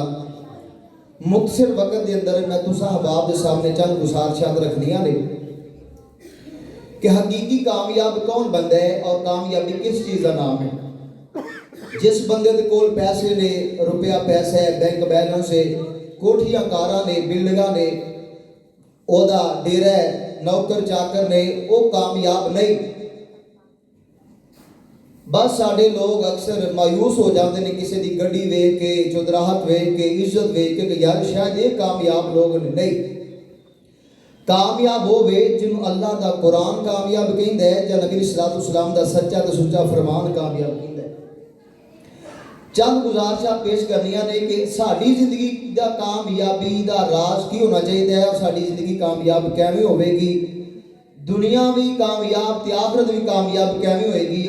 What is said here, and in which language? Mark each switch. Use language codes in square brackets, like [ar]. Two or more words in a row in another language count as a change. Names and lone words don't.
[pa] مختصر وقت دے اندر میں تسا احباب دے سامنے چند گزارشات رکھنیاں نے کہ حقیقی کامیاب کون بندہ ہے [ur] اور کامیابی کس چیز کا نام ہے۔ [pa] جس بندے دے کول پیسے نے، روپیہ پیسہ ہے، بینک بیلنس ہے، کوٹھیاں کاراں نے، بلڈنگاں نے، او دا ڈیرہ ہے، نوکر چاکر نے، وہ کامیاب نہیں۔ بس ساڈے لوگ [ur] اکثر مایوس ہو جاتے ہیں [pa] کسی دی گڈی ویکھ کے، چودراہٹ ویکھ کے، عزت ویکھ کے کہ یار شاید یہ کامیاب لوگ نہیں۔ کامیاب ہوئے جنہوں اللہ دا قرآن کامیاب کہندا ہے، یا نبی صلی اللہ علیہ وسلم دا سچا تے سچا فرمان کامیاب کہندا ہے۔ چند گزارشات پیش کرنیاں نے کہ ساڈی زندگی دا کامیابی دا راز کی ہونا چاہیے ہے، اور ساڈی زندگی کامیاب کیویں ہوے گی، دنیا بھی کامیاب تے آخرت بھی کامیاب کیویں ہوئے گی۔